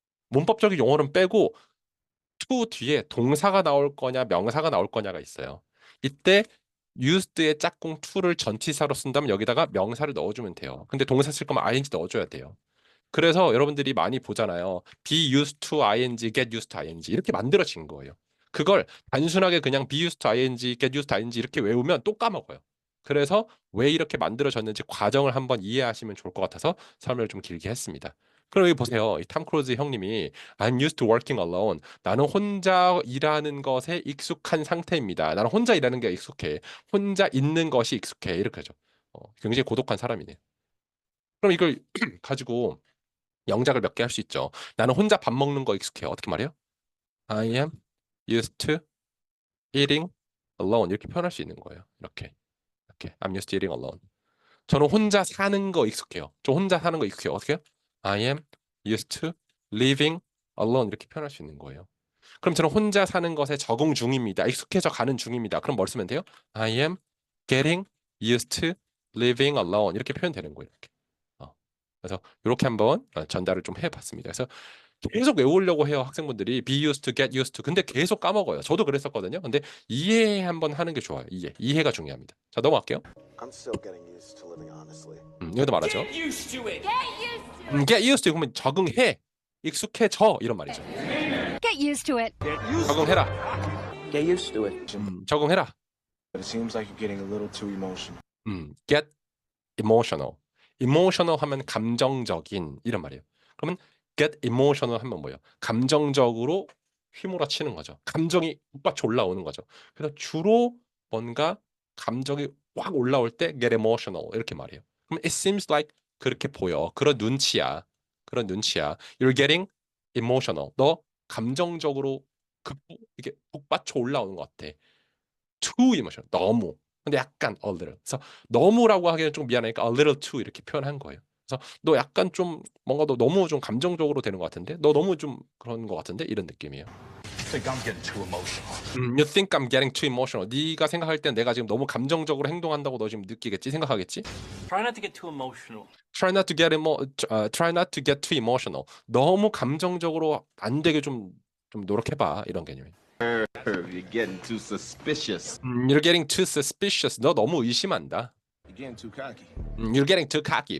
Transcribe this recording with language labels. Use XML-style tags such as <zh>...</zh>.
<ko>문법적인 용어는 빼고 to 뒤에 동사가 나올 거냐 명사가 나올 거냐가 있어요. 이때 used의 짝꿍 to를 전치사로 쓴다면 여기다가 명사를 넣어주면 돼요. 근데 동사 쓸 거면 ing 넣어줘야 돼요. 그래서 여러분들이 많이 보잖아요. be used to ing, get used to ing 이렇게 만들어진 거예요. 그걸 단순하게 그냥 be used to ing, get used to ing 이렇게 외우면 또 까먹어요. 그래서 왜 이렇게 만들어졌는지 과정을 한번 이해하시면 좋을 것 같아서 설명을 좀 길게 했습니다. 그럼 여기 보세요. 이 탐 크루즈 형님이 I'm used to working alone. 나는 혼자 일하는 것에 익숙한 상태입니다. 나는 혼자 일하는 게 익숙해. 혼자 있는 것이 익숙해. 이렇게 하죠. 굉장히 고독한 사람이네. 그럼 이걸 가지고 영작을 몇 개 할 수 있죠. 나는 혼자 밥 먹는 거 익숙해요. 어떻게 말해요?</ko> <en>I am used to eating alone.</en> <ko>이렇게 표현할 수 있는 거예요.</ko> <en>이렇게. I'm used to eating alone.</en> <ko>저는 혼자 사는 거 익숙해요. 저 혼자 사는 거 익숙해요. 어떻게 해요?</ko> <en>I am used to living alone.</en> <ko>이렇게 표현할 수 있는 거예요. 그럼 저는 혼자 사는 것에 적응 중입니다. 익숙해져 가는 중입니다. 그럼 뭘 쓰면 돼요?</ko> <en>I am getting used to living alone.</en> <ko>이렇게 표현되는 거예요. 이렇게. 그래서 이렇게 한번 전달을 좀 해봤습니다. 그래서 계속 외우려고 해요. 학생분들이 be used to, get used to. 근데 계속 까먹어요. 저도 그랬었거든요. 근데 이해 한번 하는 게 좋아요. 이해가 중요합니다. 자, 넘어갈게요.</ko> <en>I'm still getting used to living honestly.</en> <ko>이것도 말하죠.</ko> <en>Get used to it.</en> <ko>get used to 그러면 적응해, 익숙해져 이런 말이죠.</ko> <en>Get used to it.</en> <ko>적응해라.</ko> <en>Get used to it.</en> <ko>적응해라.</ko> <en>But it seems like you're getting a little too emotional. get emotional.</en> <ko>emotional 하면 감정적인 이런 말이에요. 그러면 get emotional 하면 뭐예요? 감정적으로 휘몰아치는 거죠. 감정이 북받쳐 올라오는 거죠. 그래서 주로 뭔가 감정이 확 올라올 때 get emotional 이렇게 말해요. 그럼 it seems like 그렇게 보여. 그런 눈치야. 그런 눈치야.</ko> <en>You're getting emotional.</en> <ko>너 감정적으로 이게 북받쳐 올라오는 것 같아.</ko> <en>too emotional. 너무.</en> <ko>근데 약간 a little. 그래서 너무라고 하기는 좀 미안하니까 a little too 이렇게 표현한 거예요. 그래서 너 약간 좀 뭔가 너 너무 좀 감정적으로 되는 것 같은데, 너 너무 좀 그런 것 같은데 이런 느낌이에요.</ko> <en>Think I'm getting too emotional. You think I'm getting too emotional.</en> <ko>네가 생각할 땐 내가 지금 너무 감정적으로 행동한다고 너 지금 느끼겠지, 생각하겠지?</ko> <en>Try not to get too emotional. Try not to get too emotional.</en> <ko>너무 감정적으로 안 되게 좀 노력해봐 이런 개념이에요.</ko> <en>You're getting too suspicious. You're getting too suspicious.</en> <ko>너 너무 의심한다.</ko> <en>You're getting too cocky. You're getting too cocky.</en>